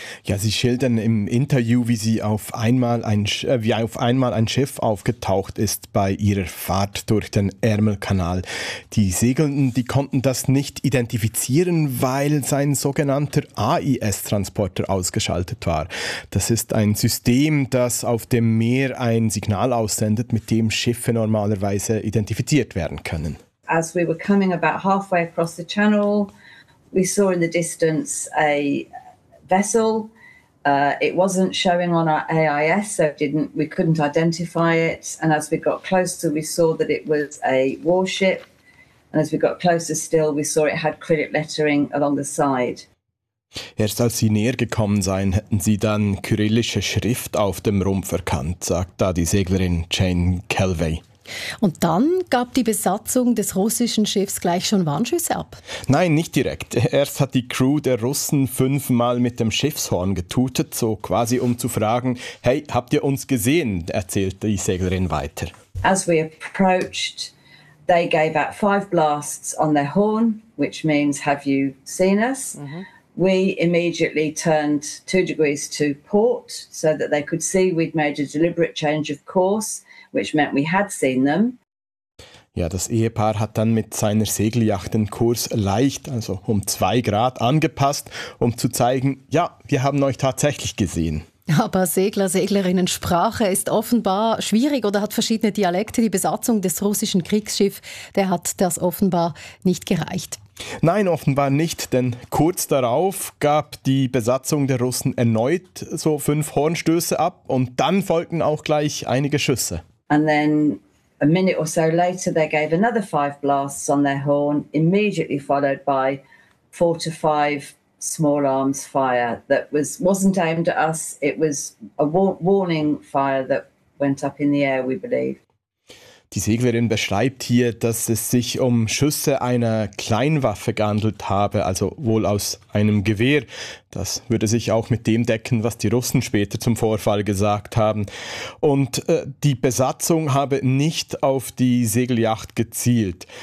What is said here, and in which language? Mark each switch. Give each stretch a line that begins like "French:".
German: Ja, sie schildern im Interview, wie sie auf einmal ein Schiff aufgetaucht ist bei ihrer Fahrt durch den Ärmelkanal. Die Segelnden, die konnten das nicht identifizieren, weil sein sogenannter AIS-Transporter ausgeschaltet war. Das ist ein System, das auf dem Meer ein Signal aussendet, mit dem Schiffe normalerweise identifiziert werden können.
English: As we were coming about halfway across the channel, we saw in the distance a vessel. It wasn't showing on our AIS, so we couldn't identify it. And as we got closer, we saw that it was a warship. And as we got closer still, we saw it had credit lettering along the side.
German: Erst als sie näher gekommen seien, hätten sie dann kyrillische Schrift auf dem Rumpf erkannt, sagt da die Seglerin Jane Kelvey. Und dann gab die Besatzung des russischen Schiffs gleich schon Warnschüsse ab? Nein, nicht direkt. Erst hat die Crew der Russen fünfmal mit dem Schiffshorn getutet, so quasi um zu fragen, «Hey, habt ihr uns gesehen?», erzählt die Seglerin weiter.
English: As we approached, they gave out five blasts on their horn, which means, «Have you seen us?». Mm-hmm. We immediately turned 2 degrees to port, so that they could see we'd made a deliberate change of course, which meant we had seen them.
German: Ja, das Ehepaar hat dann mit seiner Segeljacht den Kurs leicht, also um 2 Grad, angepasst, um zu zeigen, ja, wir haben euch tatsächlich gesehen. Aber Segler, Seglerinnen, Sprache ist offenbar schwierig oder hat verschiedene Dialekte. Die Besatzung des russischen Kriegsschiffs, der hat das offenbar nicht gereicht. Nein, offenbar nicht, denn kurz darauf gab die Besatzung der Russen erneut so 5 Hornstöße ab und dann folgten auch gleich einige Schüsse.
English: And then a minute or so later they gave another 5 blasts on their horn, immediately followed by 4 to 5 small arms fire that wasn't aimed at us, it was a warning fire that went up in the air, we believe.
German: Die Seglerin beschreibt hier, dass es sich um Schüsse einer Kleinwaffe gehandelt habe, also wohl aus einem Gewehr. Das würde sich auch mit dem decken, was die Russen später zum Vorfall gesagt haben. Und die Besatzung habe nicht auf die Segeljacht gezielt.